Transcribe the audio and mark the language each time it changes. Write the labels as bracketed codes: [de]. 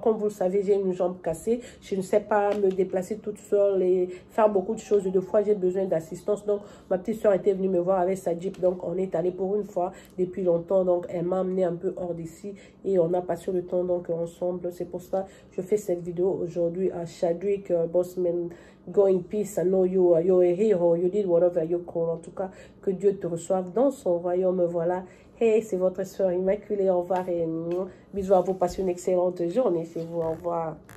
[fr] Comme vous le savez, j'ai une jambe cassée. Je ne sais pas me déplacer toute seule et faire beaucoup de choses. 2 fois, j'ai besoin d'assistance. Donc, ma petite soeur était venue me voir avec sa Jeep. Donc, on est allé pour une fois depuis longtemps. Donc, elle m'a amené un peu hors d'ici et on a passé le temps donc ensemble. C'est pour ça que je fais cette vidéo aujourd'hui à Chadwick Boseman. [en] Go in peace. I know you're a hero. You did whatever you call. [fr] En tout cas, que Dieu te reçoive dans son royaume. Voilà. Hey, c'est votre soeur Immaculée. Au revoir et bisous à vous. Passez une excellente journée chez vous. Au revoir.